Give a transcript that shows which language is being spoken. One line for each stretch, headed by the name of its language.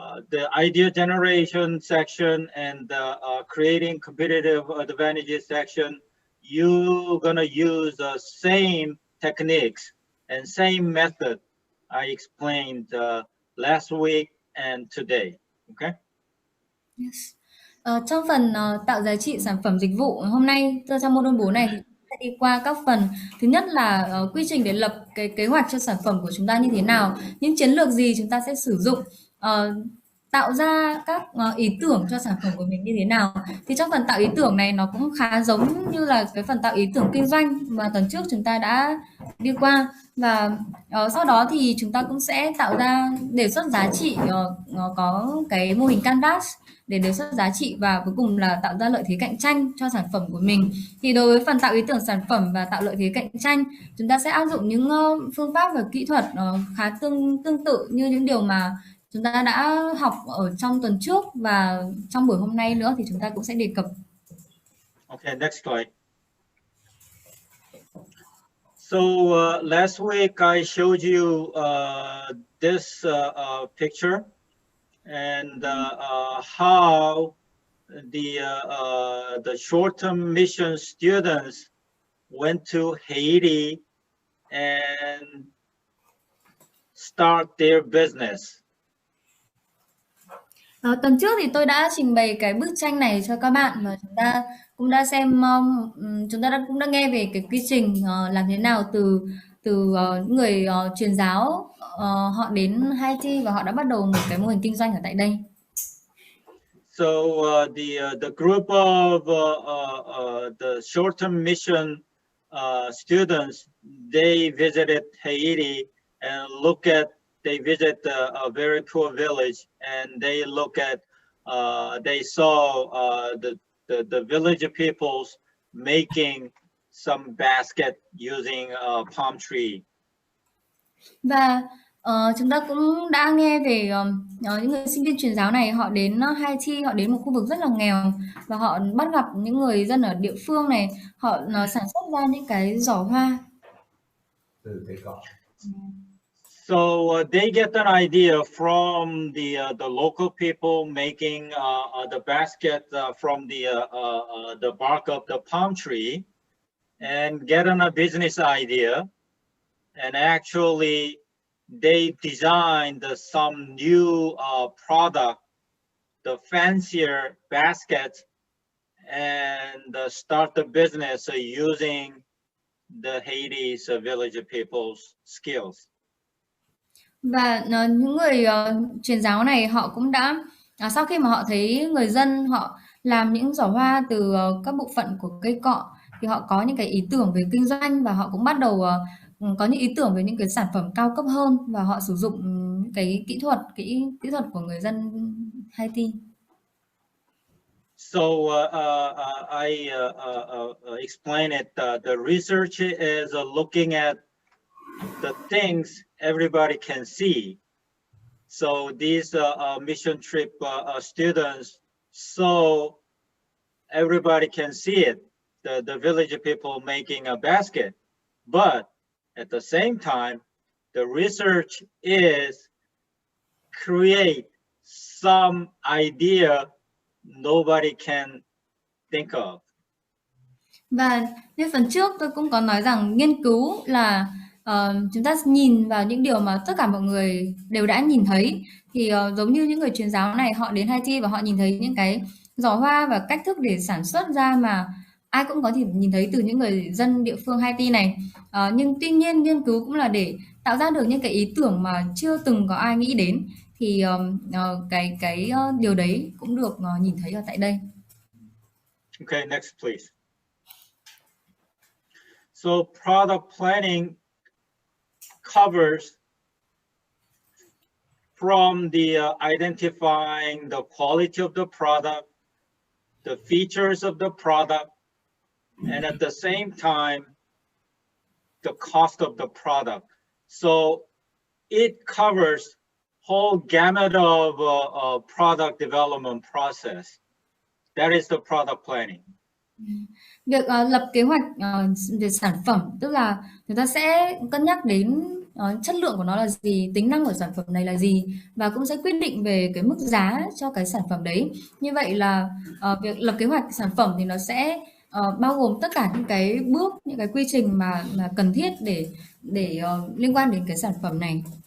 English: the idea generation section and creating competitive advantages section, you're gonna use the same techniques and same method I explained last week and today. Okay. Yes.
Vietnamese: Trong phần tạo giá trị sản phẩm dịch vụ hôm nay, trong mô đun 4 này thì sẽ đi qua các phần. Thứ nhất là quy trình để lập cái kế hoạch cho sản phẩm của chúng ta như thế nào, những chiến lược gì chúng ta sẽ sử dụng, tạo ra các ý tưởng cho sản phẩm của mình như thế nào. Thì trong phần tạo ý tưởng này nó cũng khá giống như là cái phần tạo ý tưởng kinh doanh mà tuần trước chúng ta đã đi qua, và sau đó thì chúng ta cũng sẽ tạo ra đề xuất giá trị, có cái mô hình canvas để đề xuất giá trị và cuối cùng là tạo ra lợi thế cạnh tranh cho sản phẩm của mình. Thì đối với phần tạo ý tưởng sản phẩm và tạo lợi thế cạnh tranh, chúng ta sẽ áp dụng những phương pháp và kỹ thuật khá tương tự như những điều mà chúng ta đã học ở trong tuần trước và trong buổi hôm nay nữa thì chúng ta cũng sẽ đề cập.
English: Okay, next slide. So last week I showed you this picture and how the short-term mission students went to Haiti and start their business.
Vietnamese: Tuần trước thì tôi đã trình bày cái bức tranh này cho các bạn và chúng ta cũng đã xem cũng đã nghe về cái quy trình làm thế nào từ người truyền giáo họ đến Haiti và họ đã bắt đầu một cái mô hình kinh doanh ở tại đây.
English: So the group of the short-term mission students, they visited Haiti and they visit a very poor village, and they look at they saw the village peoples making some basket using a palm tree.
Vietnamese: Và chúng ta cũng đã nghe về những người sinh viên truyền giáo này, họ đến Haiti, họ đến một khu vực rất là nghèo và họ bắt gặp những người dân ở địa phương này, họ sản xuất ra những cái giỏ hoa.
English: So they get an idea from the local people making the basket from the bark of the palm tree, and get a business idea, and actually they designed some new product, the fancier baskets, and start the business using the Haiti's village people's skills.
Vietnamese: Và những người truyền giáo này họ cũng đã sau khi mà họ thấy người dân họ làm những giỏ hoa từ các bộ phận của cây cọ thì họ có những cái ý tưởng về kinh doanh và họ cũng bắt đầu có những ý tưởng về những cái sản phẩm cao cấp hơn và họ sử dụng cái kỹ thuật của người dân Haiti.
English: So I explain it. The research is looking at the things everybody can see. So these mission trip students, so everybody can see it, the village people making a basket. But at the same time, the research is create some idea nobody can think of.
Vietnamese: Và như phần trước tôi cũng có nói rằng nghiên cứu là chúng ta nhìn vào những điều mà tất cả mọi người đều đã nhìn thấy. Thì giống như những người truyền giáo này, họ đến Haiti và họ nhìn thấy những cái giỏ hoa và cách thức để sản xuất ra mà ai cũng có thể nhìn thấy từ những người dân địa phương Haiti này. Nhưng tuy nhiên nghiên cứu cũng là để tạo ra được những cái ý tưởng mà chưa từng có ai nghĩ đến. Thì cái điều đấy cũng được nhìn thấy ở tại đây.
English: Okay, next please. So product planning covers from the identifying the quality of the product, the features of the product, and at the same time, the cost of the product. So it covers whole gamut of product development process. That is the product planning.
Vietnamese: Việc lập kế hoạch về sản phẩm, tức là người ta sẽ cân nhắc đến chất lượng của nó là gì, tính năng của sản phẩm này là gì và cũng sẽ quyết định về cái mức giá cho cái sản phẩm đấy. Như vậy là việc lập kế hoạch sản phẩm thì nó sẽ bao gồm tất cả những cái bước, những cái quy trình mà cần thiết để liên quan đến cái sản phẩm này.